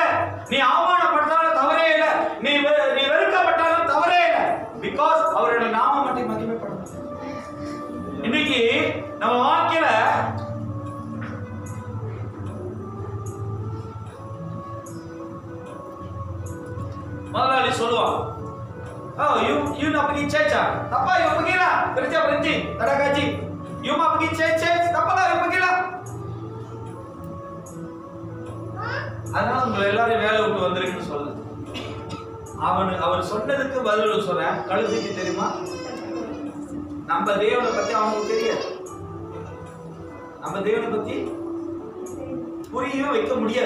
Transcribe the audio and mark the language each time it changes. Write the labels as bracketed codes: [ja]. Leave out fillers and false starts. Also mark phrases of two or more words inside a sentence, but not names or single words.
[ta] நீ அவமானப்பட்டாலும் தவறே இல்லை. நீ வெறுக்கப்பட்டாலும் தவறே இல்லை. பிகாஸ் அவரோட நாமம் மட்டும் மகிமைப்படும். இன்னைக்கு நம்ம வாழ்க்கையில முதலாளி சொல்லுவான், [ms] you nak pergi church ah? Tak apa, you pergilah. Kerja berhenti, tak ada gaji. You mau pergi church, tak apalah, you pergilah. [ta] அதனால உங்களை எல்லாரும் வேலை விட்டு வந்திருக்குன்னு சொல்ல. அவர் சொன்னதுக்கு பதில் சொல்றேன். கழுதைக்கு தெரியுமா? நம்ம தேவனை பத்தி அவனுக்கு தெரியாது. நம்ம தேவனை பத்தி புரியவே வைக்க முடியாது.